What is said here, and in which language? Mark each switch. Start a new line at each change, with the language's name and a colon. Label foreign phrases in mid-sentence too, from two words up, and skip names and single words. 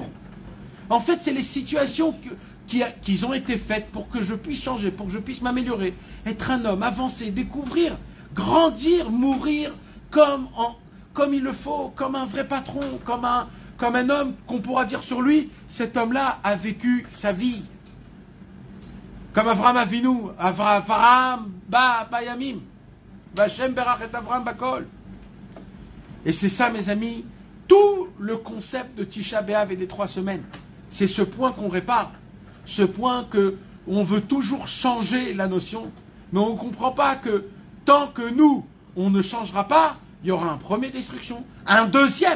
French: En fait, c'est les situations qui ont été faites pour que je puisse changer, pour que je puisse m'améliorer, être un homme, avancer, découvrir, grandir, mourir comme il le faut, comme un vrai patron, comme un homme qu'on pourra dire sur lui, cet homme-là a vécu sa vie. Comme
Hebrew: אברהם אבינו אברהם בא בימים וה' ברך את אברהם בכל.
French: Et c'est ça, mes amis, tout le concept de Tisha B'Av et des 3 semaines. C'est ce point qu'on répare, ce point qu'on veut toujours changer la notion, mais on ne comprend pas que tant que nous, on ne changera pas, il y aura un premier destruction, un deuxième.